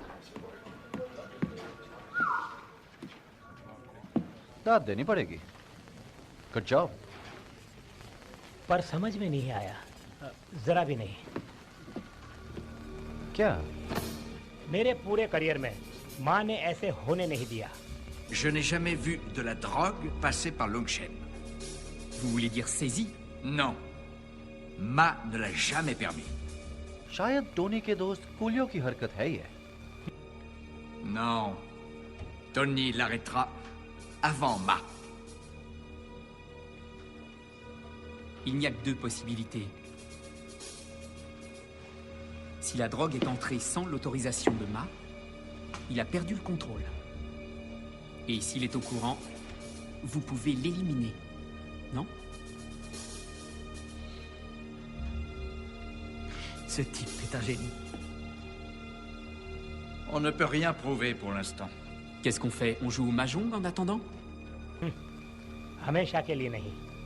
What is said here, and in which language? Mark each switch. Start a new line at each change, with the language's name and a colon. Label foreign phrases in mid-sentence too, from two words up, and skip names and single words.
Hindi: दाद देनी पड़ेगी।
English: Good job.
Hindi: पर समझ में नहीं आया, जरा भी नहीं। क्या? मेरे पूरे करियर में माँ ने ऐसे होने नहीं दिया।
French: Je n'ai jamais vu de la drogue passer par Longshen. Vous voulez dire saisie? Non. Ma ne l'a jamais permis.
Hindi: शायद टोनी के दोस्त कूलियो की हरकत है ये।
French: Non. Tony l'arrêtera avant Ma. Il n'y a que 2 possibilités. Si la drogue est entrée sans l'autorisation de Ma, il a perdu le contrôle. Et s'il est au courant, vous pouvez l'éliminer, non? Ce type est un génie. On ne peut rien prouver pour l'instant. Qu'est-ce qu'on fait? On joue au mahjong en attendant?
Hindi: हमेशा के लिए नहीं।